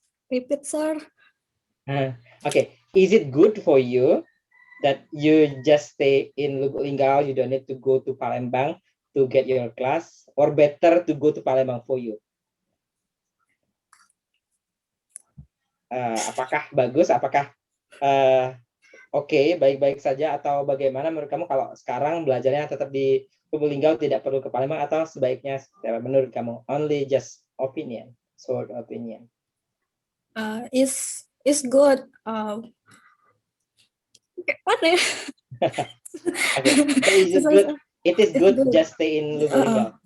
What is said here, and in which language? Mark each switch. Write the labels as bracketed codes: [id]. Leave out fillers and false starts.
[en] repeat, sir. Okay, is it good for you that you just stay in Lubuk Linggau, you don't need to go to Palembang to get your class, or better to go to Palembang for you? [id] Apakah bagus, apakah oke, baik-baik saja, atau bagaimana menurut kamu kalau sekarang belajarnya tetap di Lubuk Linggau, tidak perlu ke Palembang, atau sebaiknya menurut kamu? [en] Only just opinion, short opinion. Is good. What ya? Okay, so is it good? It is good, just stay in Lubuk Linggau.